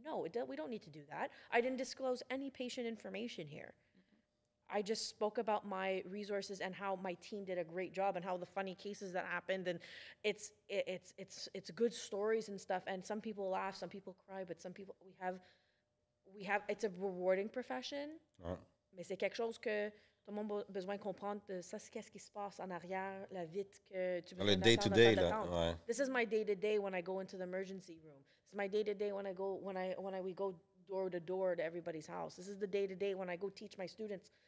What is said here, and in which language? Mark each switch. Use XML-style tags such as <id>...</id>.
<en>No, we don't need to do that. I didn't disclose any patient information here. I just spoke about my resources and how my team did a great job and how the funny cases that happened, and it's good stories and stuff. And some people laugh, some people cry, but some people we have it's a rewarding profession.</en> <fr>Mais c'est quelque chose que tout le monde a besoin de comprendre. Ça, c'est qu'est-ce qui se passe en arrière, la vite que tu veux. Le day-to-day, là. Ouais.</fr> <en>This is my day-to-day when I go into the emergency room. This is my day-to-day when we go door to door to everybody's house. This is the day-to-day when I go teach my students.</en>